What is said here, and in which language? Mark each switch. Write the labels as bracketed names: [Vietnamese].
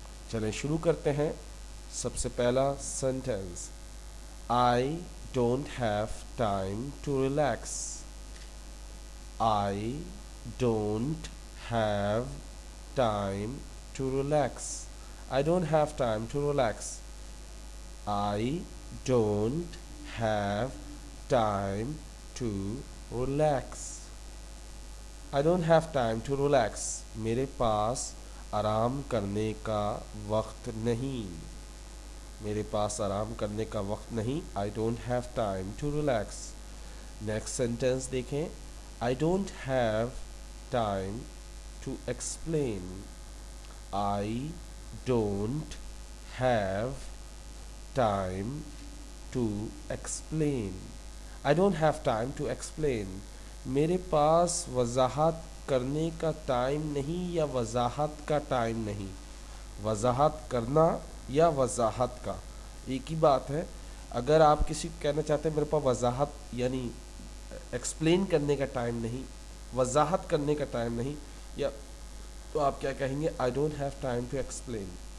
[Urdu] چلیں شروع کرتے ہیں. سب سے پہلا sentence, [English] I don't have time to relax. I don't have time to relax. I don't have time to relax. I don't have time to relax. I don't have time to relax. [Urdu] میرے پاس آرام کرنے کا وقت نہیں. میرے پاس آرام کرنے کا وقت نہیں. [English] I don't have time to relax. [Urdu] Next sentence دیکھیں. [English] I don't have time to explain. I don't have time to explain. I don't have time to explain. [Urdu] میرے پاس وضاحت کرنے کا ٹائم نہیں یا وضاحت کا ٹائم نہیں. وضاحت کرنا یا وضاحت کا ایک ہی بات ہے. اگر آپ کسی کو کہنا چاہتے ہیں میرے پاس وضاحت یعنی ایکسپلین کرنے کا ٹائم نہیں، وضاحت کرنے کا ٹائم نہیں، یا تو آپ کیا کہیں گے؟ [English] I don't have time to explain.